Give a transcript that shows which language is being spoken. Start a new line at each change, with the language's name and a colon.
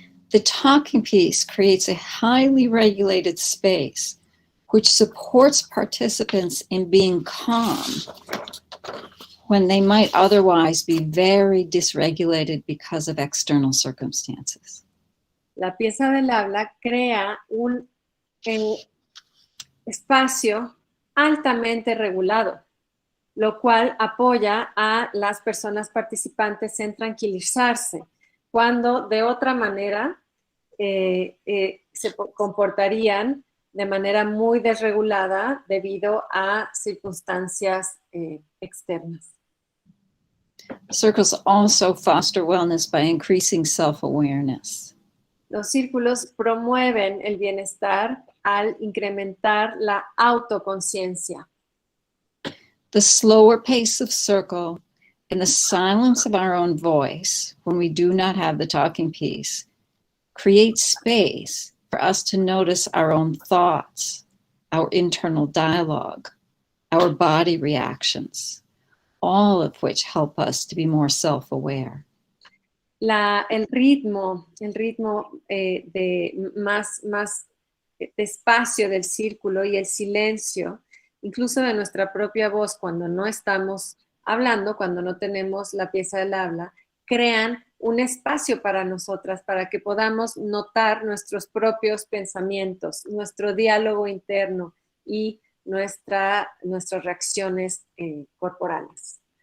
English: The talking piece creates a highly regulated space which supports participants in being calm when they might otherwise be very dysregulated because of external circumstances.
Spanish: La pieza del habla crea un espacio altamente regulado, lo cual apoya a las personas participantes en tranquilizarse, cuando de otra manera se comportarían de manera muy desregulada debido a circunstancias externas.
English: Circles also foster wellness by increasing self-awareness.
Spanish: Los círculos promueven el bienestar al incrementar la autoconciencia.
English: The slower pace of circle and the silence of our own voice when we do not have the talking piece creates space for us to notice our own thoughts, our internal dialogue, our body reactions, all of which help us to be more self-aware.
Spanish: El ritmo de más despacio del círculo y el silencio, incluso de nuestra propia voz cuando no estamos hablando, cuando no tenemos la pieza del habla, crean un espacio para nosotras, para que podamos notar nuestros propios pensamientos, nuestro diálogo interno y nuestras reacciones corporales.